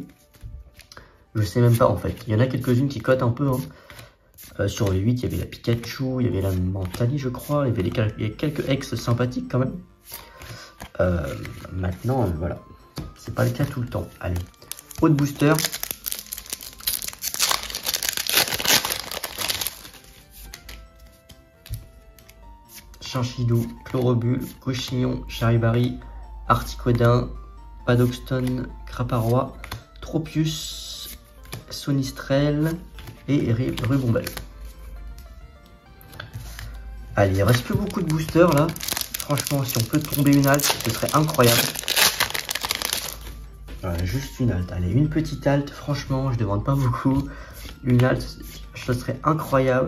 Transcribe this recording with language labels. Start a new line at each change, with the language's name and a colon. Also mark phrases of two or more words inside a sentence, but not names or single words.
French: Je sais même pas en fait. Il y en a quelques-unes qui cotent un peu. Hein. Sur les 8, il y avait la Pikachu, il y avait la Mentali, je crois. Il y avait quelques ex sympathiques quand même. Maintenant, voilà. C'est pas le cas tout le temps. Allez. Haute booster. Chinchillou, Chlorobule, Cochignon, Charibari, Articodin, Padoxton, Craparois, Tropius, Sonistrel et Rubombelle. Allez, il reste plus beaucoup de boosters là. Franchement, si on peut tomber une halte, ce serait incroyable. Voilà, juste une halte. Allez, une petite halte. Franchement, je demande pas beaucoup. Une halte, ce serait incroyable.